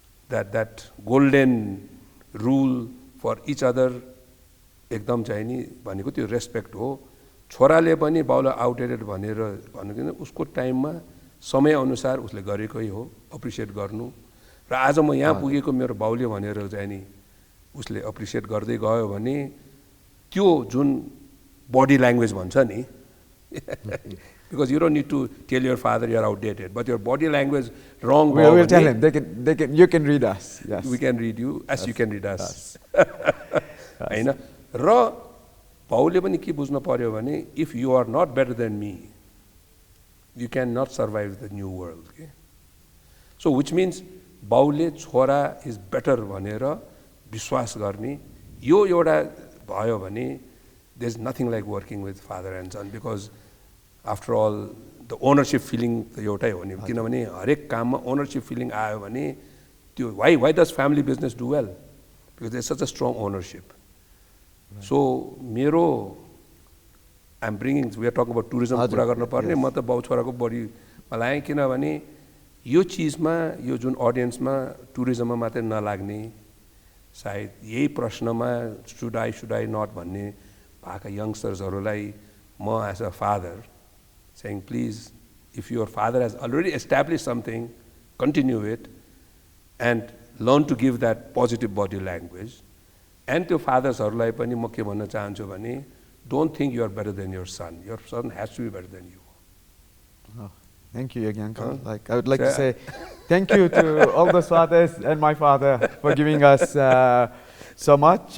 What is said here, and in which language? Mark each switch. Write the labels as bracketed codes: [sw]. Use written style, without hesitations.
[en] that golden rule for each other [ne] एकदम चाहिँ नि भनेको त्यो रेस्पेक्ट हो छोराले पनि बाउलाई आउटडेटेड भनेर भनेको उसको टाइममा समयअनुसार उसले गरेकै हो अप्रिसिएट गर्नु र आज म यहाँ पुगेको मेरो बाउले भनेर चाहिँ नि उसले अप्रिसिएट गर्दै गयो भने त्यो जुन बडी ल्याङ्ग्वेज भन्छ नि [en] because you don't need to tell your father you're outdated, but your body language wrong. We'll tell him. You can read us. Yes. We can read you as you can read us. [ne] होइन र बाउले पनि के बुझ्नु पर्यो भने [en] if you are not better than me, you cannot survive the new world. Okay? So which means [ne] बाउले छोरा is better भनेर विश्वास गर्ने यो एउटा भयो भने [en] there's nothing like working with father and son because after all the ownership feeling [ne] त एउटै हो नि किनभने हरेक काममा ओनरसिप फिलिङ आयो भने त्यो [en] why does family business do well because there such a strong ownership so मेरो I'm bringing we are talking about tourism [ne] कुरा गर्नुपर्ने म त बाउ छोराको बढीमा लगाएँ किनभने यो चिजमा यो जुन अडियन्समा टुरिज्ममा मात्रै नलाग्ने सायद यही प्रश्नमा [en] should I not [ne] भन्ने भएका यङ्स्टर्सहरूलाई म [en] As a father saying, please, if your father has already established something, continue it and learn to give that positive body language. And to [ne] fathers-harulai pani ma ke bhanna chahanchu bhane, [en] don't think you are better than your son. Your son has to be better than you. Oh, thank you, Yogendra. I would like to say thank you to all those fathers and my father for giving us so much.